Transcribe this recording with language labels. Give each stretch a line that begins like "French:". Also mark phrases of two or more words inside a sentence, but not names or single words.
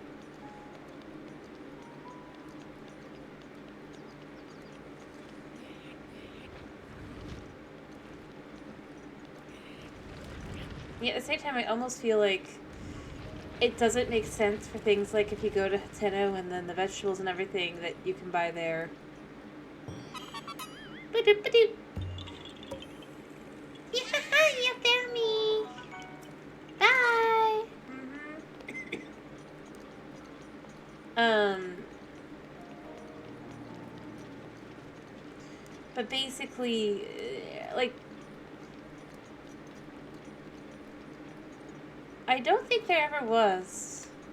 English: Yeah, at the same time, I almost feel like it doesn't make sense for things like if you go to Hateno and then the vegetables and everything that you can buy there. Ba-doop-ba-doop. Yeah, you found me. Bye. But basically, like, I don't think there ever was.